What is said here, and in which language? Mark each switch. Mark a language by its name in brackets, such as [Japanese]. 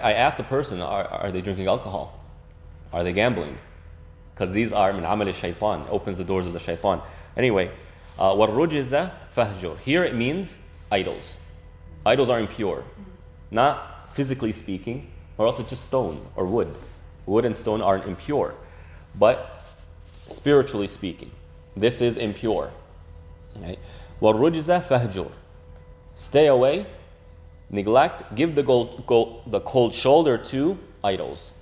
[English] I asked the person, are they drinking alcohol? Are they gambling? Because these are [Arabic] min amal shaitan, [English] opens the doors of the shaitan. [Arabic] Anyway, وَالرُّجِزَ فَهْجُرْ. [English] Here it means idols. Idols are impure. Not physically speaking, or else it's just stone or wood. Wood and stone aren't impure. But spiritually speaking, this is impure. [Arabic] Right? وَالرُّجِزَ فَهْجُرْ. [English] Stay away, neglect, give the cold shoulder to idols.